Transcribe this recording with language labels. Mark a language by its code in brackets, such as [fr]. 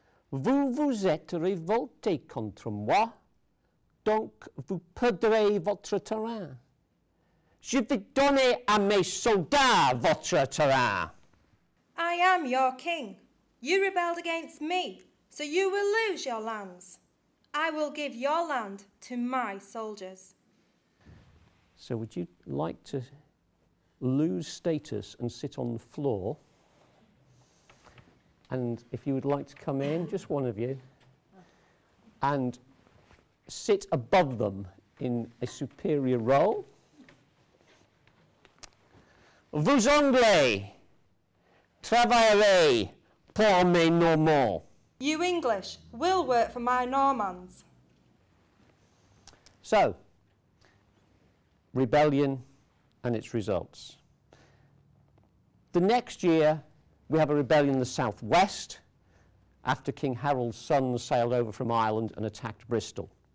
[fr] Vous êtes révolté contre moi, donc vous perdrez votre terrain. Je vais donner à mes soldats votre terrain. [en] I am your king. You rebelled against me, so you will lose your lands. I will give your land to my soldiers. So would you like to lose status and sit on the floor? And if you would like to come in, just one of you, and sit above them in a superior role. [fr] Vous Anglais travaillerez pour mes Normands. [en] You English will work for my Normans. So, rebellion and its results. The next year, we have a rebellion in the southwest after King Harold's sons sailed over from Ireland and attacked Bristol.